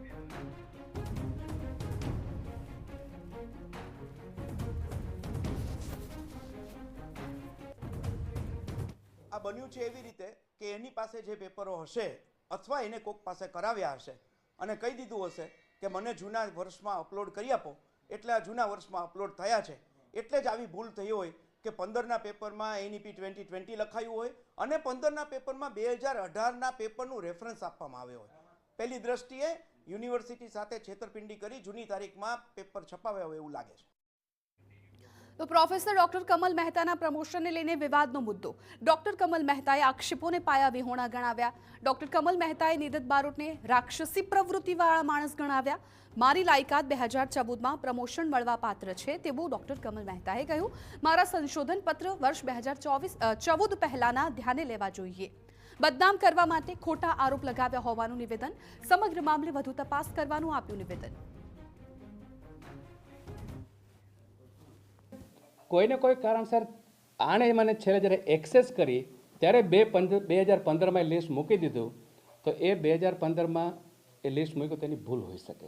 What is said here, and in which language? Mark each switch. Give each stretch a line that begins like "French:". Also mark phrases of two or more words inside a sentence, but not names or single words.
Gujarati: આ બન્યું છે એવી રીતે કે એની પાસે જે પેપરો હશે અથવા એને કોક પાસે કરાવ્યા હશે અને કહી દીધું હશે કે મને જૂના વર્ષમાં અપલોડ કરી આપો, એટલે આ જૂના વર્ષમાં અપલોડ થયા છે, એટલે જ આવી ભૂલ થઈ હોય કે 15ના પેપરમાં એનઈપી 2020 લખાયું હોય અને 15ના પેપરમાં 2018ના પેપરનું રેફરન્સ આપવામાં આવ્યો હોય। પહેલી દ્રષ્ટિએ યુનિવર્સિટી સાથે છેતરપિંડી કરી જૂની તારીખમાં પેપર છપાવ્યા હોય એવું લાગે છે। તો પ્રોફેસર ડૉક્ટર કમલ મહેતાના પ્રમોશન ને લઈને વિવાદનો મુદ્દો। ડૉક્ટર કમલ મહેતાએ આક્ષેપોને પાયા વિહોણા ગણાવ્યા। ડૉક્ટર કમલ મહેતાએ નિદિત બારોટને રાક્ષસી પ્રવૃત્તિવાળા માણસ ગણાવ્યા। મારી લાયકાત 2014માં प्रमोशन મળવા પાત્ર છે તેવું ડોક્ટર કમલ મહેતાએ કહ્યું। મારા સંશોધન પત્ર વર્ષ 2014 પહેલાના ધ્યાને લેવા જોઈએ। બદનામ કરવા માટે ખોટા આરોપ લગાવ્યા હોવાનું નિવેદન। સમગ્ર મામલે વધુ તપાસ કરવાનું આપ્યું નિવેદન। કોઈને કોઈ કારણસર આણે મને છેલ્લે જ્યારે એક્સેસ કરી ત્યારે 2015માં લિસ્ટ મૂકી દીધું, તો એ 2015માં એ લિસ્ટ મૂક્યું તેની ભૂલ હોઈ શકે।